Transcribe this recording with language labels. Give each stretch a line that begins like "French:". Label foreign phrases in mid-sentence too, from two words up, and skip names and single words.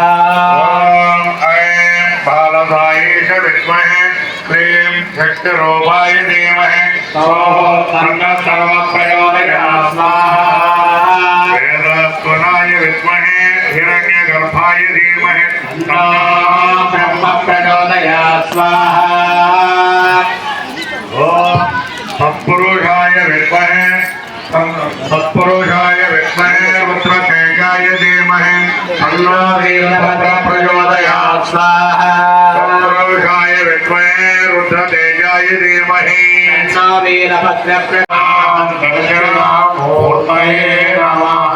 Sanskrit: ఐం బాలసాయేష విద్మహే శ్రీం శక్తిరూపాయ ధీమహి తన్నః సర్వ ప్రచోదయాత్ స్వాహా. వేదస్వనాయ విద్మహే హిరణ్యగర్భాయ ధీమహి తన్నః బ్రహ్మ ప్రచోదయాత్ స్వాహా. सत्पुरुषाय विद्महे रुद्रतेजाय धीमहि तन्नो वीरभद्रः प्रचोदयात् स्वाहा. सत्पुरुषाय विद्महे रुद्रतेजाय धीमहि तन्नो वीरभद्रः प्रचोदयात् दक्षिणामूर्तये नमः.